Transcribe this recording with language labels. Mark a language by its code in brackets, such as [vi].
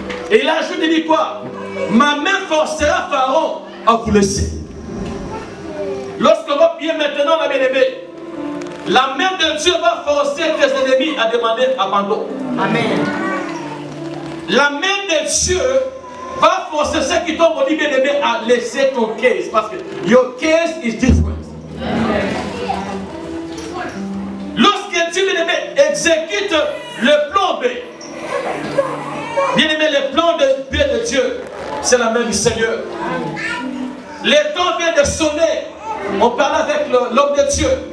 [fr] Et il ajoute, il dit quoi? Ma main forcera Pharaon à vous laisser. Lorsqu'on va prier maintenant, la bien-aimée, la main de Dieu va forcer tes ennemis à demander abandon. Amen. La main de Dieu va forcer ceux qui t'ont dit bien-aimé à laisser ton case. Parce que [en] your case is different. [fr] Lorsque Dieu, bien-aimé, exécute le plan B, bien-aimé, le plan B de Dieu, c'est la main du Seigneur. Les temps viennent de sonner. On parle avec l'homme de Dieu.